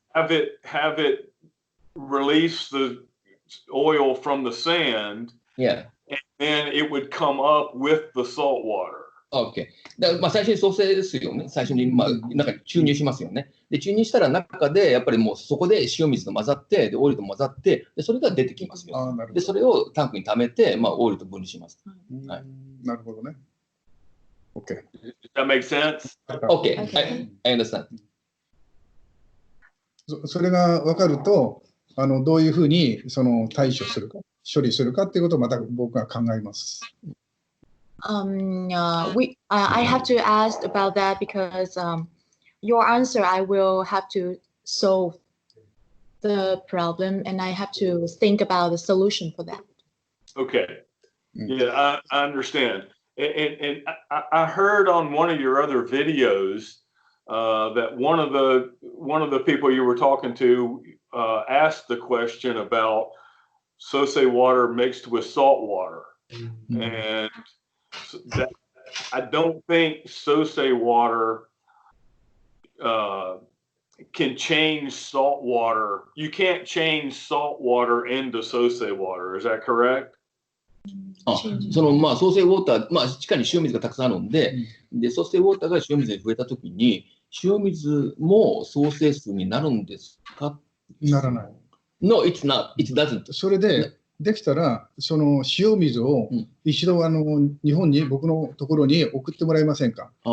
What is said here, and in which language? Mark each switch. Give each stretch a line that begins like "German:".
English: Have it release the oil from the sand. Yeah. And then it would come up with the salt water. OK。
Japanese: 最初に創生水をね、最初に中に注入しますよね。で、注入したら中でやっぱりもうそこで塩水と混ざって、で、オイルと混ざって、で、それが出てきますよ。で、それをタンクに溜めて、オイルと分離します。はい。なるほどね。OK。
English: Does that make sense? OK。 I understand。
Japanese: それが分かると、どういうふうに対処するか、処理するかっていうことをまた僕が考えます。
English: I have to ask about that because your answer, I will have to solve the problem and I have to think about the solution for that. Okay. Yeah, I understand. and I heard on one of your other videos that one of the people you were talking to asked the question about Sosei water mixed with salt water, and that I don't think Sosei water can change salt water. You can't change salt water into Sosei water. Is that correct?
Japanese: まあ、ソーセーウォーター、まあ、地下に塩水がたくさんあるんで、で、ソーセーウォーターが塩水に増えたときに、塩水もソーセー水になるんですか？ならない。
English: No, it's not. It doesn't.
Japanese: それで、できたら、その塩水を一度日本に、僕のところに送ってもらえませんか？